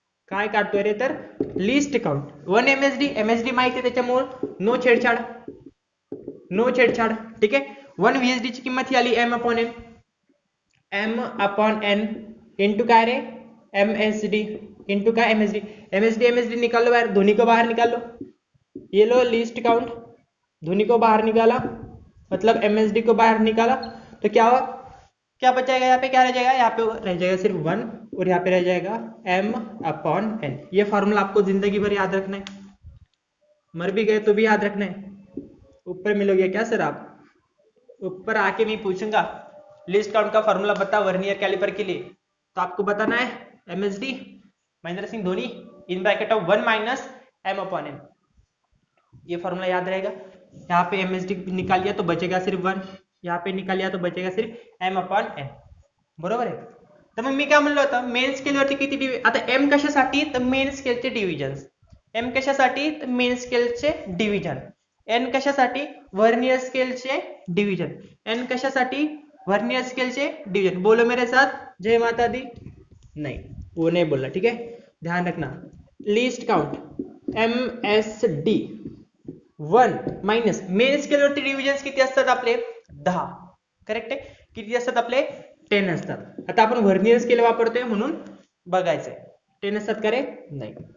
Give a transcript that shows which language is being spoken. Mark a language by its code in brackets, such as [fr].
[mr] काय काढतोय रे, तर लिस्ट काउंट. 1 MSD माहिती आहे, त्याच्यामुळे नो छेडछाड, नो छेडछाड. ठीक आहे. 1 VSD ची किंमत ही आली m upon n, m upon n into काय रे, MSD इंटू काय, [hi] MSD निकाल लो बाहर, दोनों को बाहर निकाल लो. ये लो लिस्ट काउंट, दोनों को बाहर निकाला, मतलब MSD को बाहर निकाला, तो क्या हुआ, क्या बचाएगा यहाँ पे, क्या रह जाएगा, यहाँ पे रह जाएगा सिर्फ 1, और यहाँ पे रह जाएगा m अपॉन n. ये फॉर्मूला आपको जिंदगी भर याद रखना है, मर भी गए तो भी याद रखना है. ऊपर मिलोगे क्या सर आप, ऊपर आके मैं पूछूंगा लिस्ट काउंट का फॉर्मूला बता वर्नियर कैलिपर के लिए, तो आपको बताना है MSD Mahendra Singh Dhoni in bracket of 1 minus m upon n. ये फॉर्मूला याद रहेगा. यहाँ पे MSD निकाल लिया तो बचेगा सिर्फ 1, यहाँ पे निकाल लिया तो बचेगा सिर्फ m अपॉन n, [mr] बरोबर आहे. तर मग मी काय म्हणलं होतं, मेन स्केल वरती किती आता m कशासाठी, तर मेन स्केलचे डिव्हिजन. m कशासाठी, तर मेन स्केलचे डिव्हिजन. एन कशासाठी? Vernier स्केलचे division. एन कशासाठी? Vernier स्केलचे division. [hi] बोलो मेरे साथ, जय माता दी. नहीं, वो नहीं बोलना, ठीक है, ध्यान रखना. [mr] Least count MSD 1 minus main स्केलवरती divisions किती असतात आपले? 10. करेक्ट आहे. किती असतात आपले? 10 असतात. आता आपण व्हर्नियर स्केल वापरतोय म्हणून बघायचंय. 10 असतात का रे? नाही.